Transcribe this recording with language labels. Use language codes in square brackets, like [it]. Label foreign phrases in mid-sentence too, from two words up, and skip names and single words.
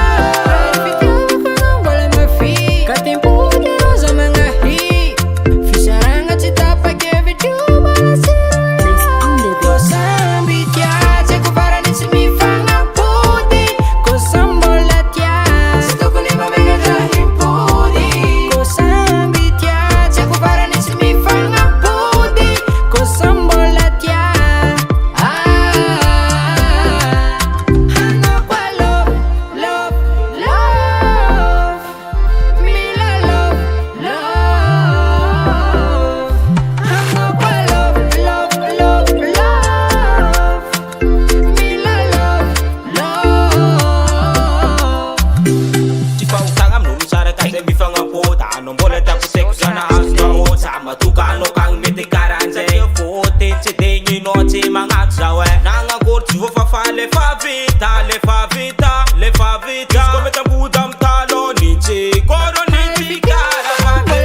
[mg] ary fitiavako anao mbola mafy ka tempody anao za magnahy fisaragna tsy tapa-kevitro mbola sirolo ko samby tia tsy haiko farany tsy mifagnampody ko samby mbola tia tsy tokony mamegatra himpody ko samby tia tsy haiko farany tsy mifagnampody ko samby mbola tia hanao koa [en] love love love mila love love [mg] hanao koa [en] love love love love mila love love [mg] Tsy fahotagna amin'olo tsara ka zay mifagnampody. Anao mbola tapotseko zana azonao za matoka anao kagny mety karan'zay fôty tsy digninao tsy magnato zao nagnakory tsy voafafa lefa vita lefa vita lefa vita izy koa mety ambody amy talon nitsy kôrô nitsy karavate